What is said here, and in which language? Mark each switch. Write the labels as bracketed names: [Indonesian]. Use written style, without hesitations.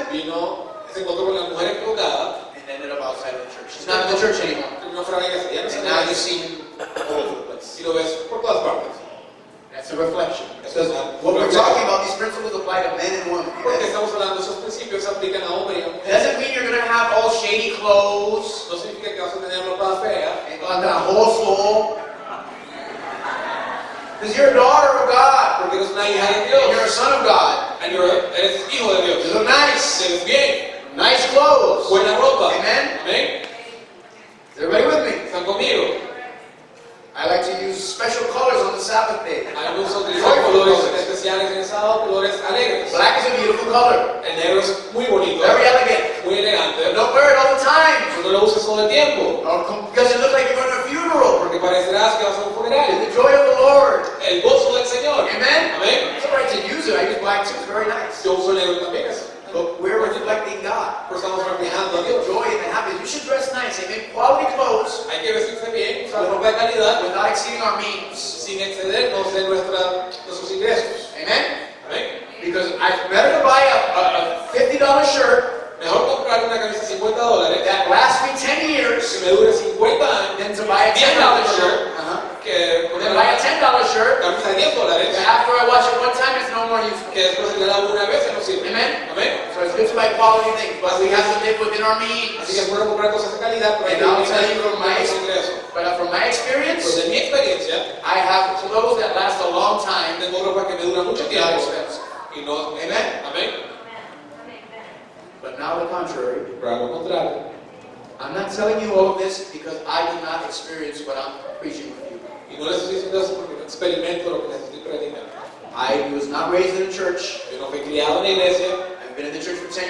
[Spanish] vino, se encontró con la mujer equivocada, [English] and ended up outside of the church. He's not in the church anymore. [Spanish] no fue a la iglesia, ya no [English] And [Spanish] está en [English] now [Spanish] la [English] you [Spanish] iglesia. [English] see him all over the place. [Spanish] Y lo ves por todas partes. [English] That's a reflection. [Spanish] Eso es [English] What we're talking about, these principles apply to men and women. [Spanish] Porque [English] Amen? [Spanish] estamos hablando, esos principios se aplican a hombre y a [English] It [Spanish] mujer. [English] doesn't mean you're going to have all shady clothes [Spanish] No significa que vas a tener ropa fea, [English] and on the whole floor. Because you're a daughter of God. [Spanish] porque una hija de [English] And you're a [Spanish] Dios. [English] son of God. [Spanish] And eres hijo de [English] You [Spanish] Dios. [English] look nice. [Spanish] Te ves bien. [English] Nice clothes. [Spanish] Buena ropa. [English] Amen. [Spanish] Amén. [English] Is everybody with me? [Spanish] ¿Están conmigo? [English] I like to use special colors on the Sabbath day. [Spanish] A mí me gusta utilizar colores especiales en el sábado, colores alegres. [English] Black is a beautiful color. [Spanish] El negro es muy bonito, [English] Very elegant. [Spanish] muy elegante. [English] Don't wear it all the time. [Spanish] No lo uses todo el tiempo, [English] Because it looks like you're going to a funeral. [Spanish] porque parecerás que vas a un funeral. [English] The joy of the Lord. [Spanish] El gozo del Señor. [English] Amen. [Spanish] Amén. [English] It's alright to use it. I use black too. It's very nice. [Spanish] Yo uso el negro también. [English] But we're reflecting God. [Spanish] Pero estamos reflejando a [English] The [Spanish] Dios. [English] joy and the happiness. You should dress nice. Amen. Quality clothes [Spanish] Hay que vestirse bien, usar ropa de calidad, [English] without exceeding our means. [Spanish] sin excedernos de nuestros ingresos. [English] Amen. [Spanish] Amén. [English] Because it's better to buy a $50 shirt [Spanish] Mejor comprar una camisa de $50 [English] that lasts me 10 [Spanish] que [English] years [Spanish] me dure 50 años [English] than to buy a $10 shirt. [Spanish] que [English] Then [Spanish] una [English] buy a $10 shirt. [Spanish] camisa de $10 [English] that After I wash it one time, it's no more useful. [Spanish] que después se le lavo una vez y no sirve. [English] Amen. [Spanish] Amén. [English] So it's good to buy quality things, but we have to live within our means. [Spanish] Así que es bueno comprar cosas de calidad, pero hay [English] And [Spanish] que [English] I'll [Spanish] vivir [English] tell you from [Spanish] con [English] my [Spanish] nuestros ingresos. [English] But from my experience, [Spanish] Pues de mi experiencia, [English] I have clothes that last a long time [Spanish] tengo ropa que me dura mucho [English] not [Spanish] tiempo [English] expensive. [Spanish] y no. [English] Amen. [Spanish] Amén. [English] But now the contrary. [Spanish] Pero al contrario, [English] I'm not telling you all of this because I did not experience what I'm preaching with you. [Spanish] y no les estoy diciendo eso porque no experimento lo que les estoy predicando. [English] I was not raised in a church. [Spanish] Yo no fui criado en la iglesia, [English] I've been in the church for 10